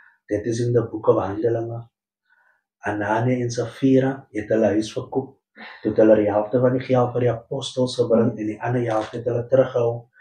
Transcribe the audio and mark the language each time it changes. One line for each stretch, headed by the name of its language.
English: That is in the book of Handelinge.
Afrikaans: Ananias en Sapphira het hulle huis verkoop. Toe hulle die helfte van die geld vir die apostels gebring en die ander helfte het hulle teruggehou.